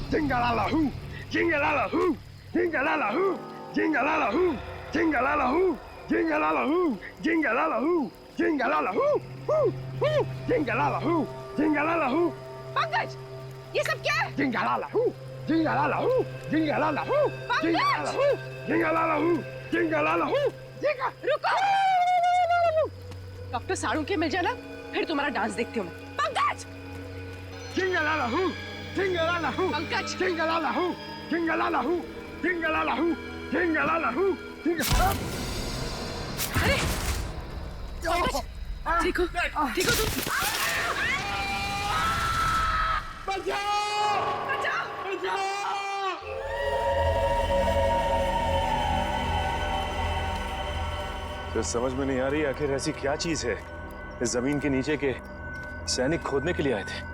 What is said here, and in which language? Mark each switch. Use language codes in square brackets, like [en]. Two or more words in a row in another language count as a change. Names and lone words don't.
[hi] Jingle-la-la-hoo, jingle-la-la-hoo, jingle-la-la-hoo, jingle-la-la-hoo, jingle-la-la-hoo, jingle-la-la-hoo, jingle-la-la-hoo, jingle-la-la-hoo, hoo, hoo, jingle-la-la-hoo, jingle-la-la-hoo. पंकज, ये सब क्या है? Jingle-la-la-hoo, jingle-la-la-hoo, jingle-la-la-hoo, jingle-la-la-hoo, jingle-la-la-hoo, jingle-la-la-hoo, jingle. रुको! डॉक्टर साड़ू के मिल जाना, फिर तुम्हारा डांस देखती हूँ मैं। पंकज! Jingle-la-la-hoo, jingle-la-la-hoo, पंकज! jingle-la-la-hoo, jingle-la-la-hoo, jingle-la-la-hoo, jingle-la-la-hoo, jingle. अरे! पंकज, ठीक हो? ठीक हो तुम? बचाओ! बचाओ! बचाओ! तो समझ में नहीं आ रही आखिर ऐसी क्या चीज है इस जमीन के नीचे के सैनिक खोदने के लिए आए थे।